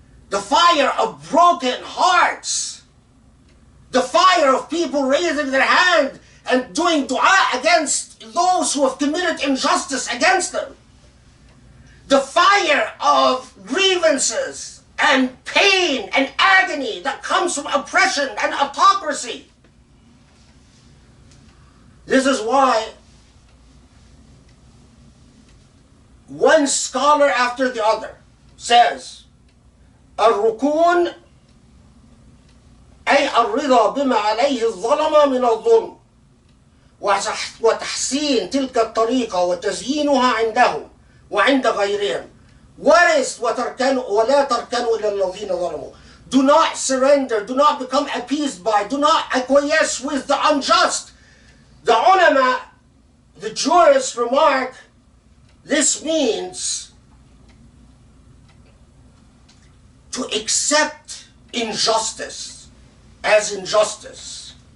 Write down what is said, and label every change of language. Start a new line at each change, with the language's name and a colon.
English: The fire of broken hearts. The fire of people raising their hand and doing dua against those who have committed injustice against them. The fire of grievances and pain and agony that comes from oppression and autocracy. This is why one scholar after the other says,
Arabic: الركون أي الرضا بما عليه الظلم من الظلم وتحسين تلك الطريقة وتزيينها عندهم وعند غيرهم.
English: What is
Arabic: ولا تركنوا إلى الذين ظلموا?
English: Do not surrender, do not become appeased by, do not acquiesce with the unjust. The ulama, the jurists remark, this means to accept injustice as injustice.